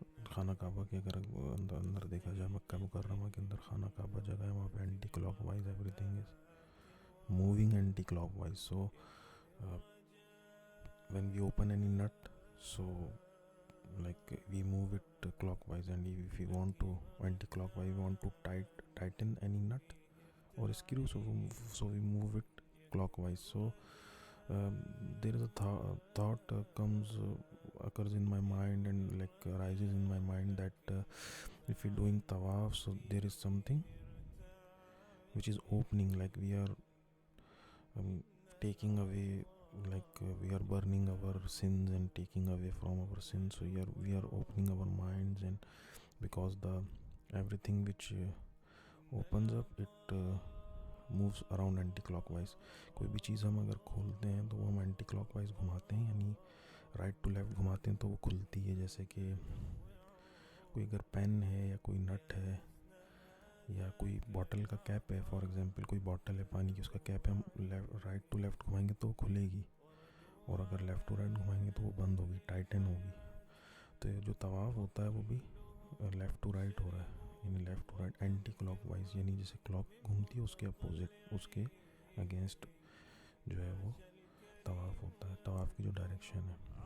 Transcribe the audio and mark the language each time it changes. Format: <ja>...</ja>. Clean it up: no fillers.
<ur>خانہ کعبہ کے اگر اندر دیکھا جائے، مکہ مکرمہ کے اندر خانہ کعبہ جگہ ہے، وہاں پہ</ur> <en>Anticlockwise everything is moving anticlockwise. So when we open any nut, so like we move it clockwise, and if we want to anti-clockwise, we want to tighten any nut or screw, so we move it clockwise. So there is a thought occurs in my mind and like arises in my mind that if we're doing tawaf, so there is something which is opening, like we are taking away, like we are burning our sins and taking away from our sins. So we are opening our minds, and because the everything which opens up, it moves around anti-clockwise.</en> <ur>کوئی بھی چیز ہم اگر کھولتے ہیں تو وہ ہم اینٹی کلاک وائز گھماتے ہیں، یعنی رائٹ ٹو لیفٹ گھماتے ہیں تو وہ کھلتی ہے۔ جیسے کہ کوئی اگر پین ہے یا کوئی نٹ ہے یا کوئی بوٹل کا کیپ ہے، فار ایگزامپل کوئی بوٹل ہے پانی کی، اس کا کیپ ہے، ہم رائٹ ٹو لیفٹ گھمائیں گے تو وہ کھلے گی، اور اگر لیفٹ ٹو رائٹ گھمائیں گے تو وہ بند ہوگی، ٹائٹن ہوگی۔ تو جو طواف ہوتا ہے وہ بھی لیفٹ ٹو رائٹ ہو رہا ہے، یعنی left to right anti clock wise, یعنی جیسے کلاک گھومتی ہے اس کے اپوزٹ، اس کے اگینسٹ جو ہے وہ طواف ہوتا ہے، طواف کی جو ڈائریکشن ہے۔</ur>